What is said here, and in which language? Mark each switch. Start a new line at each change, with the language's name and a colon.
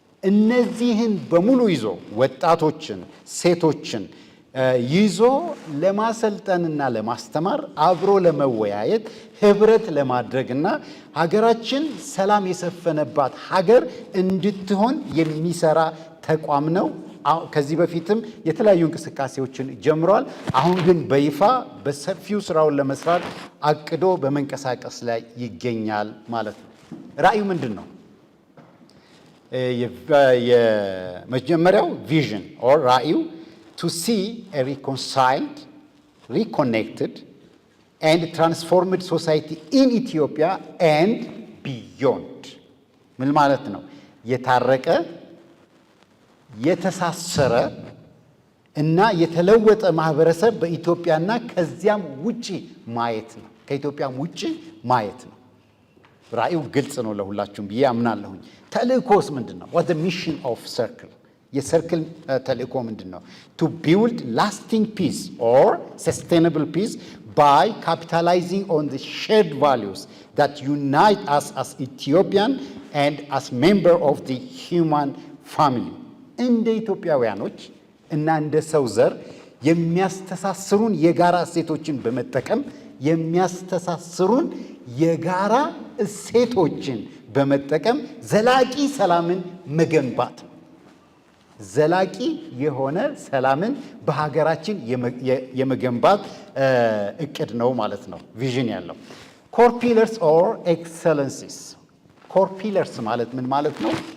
Amharic: እነዚህን በሙሉ ይዞ ወጣቶችን፣ ሴቶችን ይዞ ለማሰልጠንና ለማስተማር አብሮ ለመወያየት ህብረት ለማድረግና ሀገራችን ሰላም የሰፈነባት ሀገር እንድትሆን የሚሰራ ተቋም ነው። ከዚህ በፊትም የተለያዩ እንቅስቃሴዎችን ጀምሯል። አሁን ግን በይፋ በሰፊው ስራውን ለመስራት አቅዶ በመንቀሳቀስ ላይ ይገኛል ማለት ነው። ራዕዩ ምንድን ነው? የመጀመሪያው ቪዥን ኦር ራዕዩ
English: to see a reconciled, reconnected and transformed society in Ethiopia and beyond.
Amharic: ምን ማለት ነው? የታረቀ የተሳሰረ እና የተለወጠ ማህበረሰብ በኢትዮጵያና ከዚያም ውጪ ማየት ነው። ከኢትዮጵያም ውጪ ማየት ነው። ራዕዩ ግልጽ ነው ለሁላችሁም ብዬ አምናለሁኝ። ተልእኮስ ምንድን ነው?
English: what the mission of circle
Amharic: የሰርክል ተልእኮ ምንድን ነው?
English: to build lasting peace or sustainable peace by capitalizing on the shared values that unite us as Ethiopian and as member of the human family.
Amharic: እንደ ኢትዮጵያውያኖች እና እንደ ሰው ዘር የሚያስተሳስሩን የጋራ እሴቶችን በመጠቀም የሚያስተሳስሩን የጋራ እሴቶችን በመጠቀም ዘላቂ ሰላምን መገንባት ነው። ዘላቂ የሆነ ሰላምን በሀገራችን የመገንባት እቅድ ነው ማለት ነው። ቪዥን ያለው ኮር ፒለርስ ኦር ኤክሰለንሲስ። ኮር ፒለርስ ማለት ምን ማለት ነው?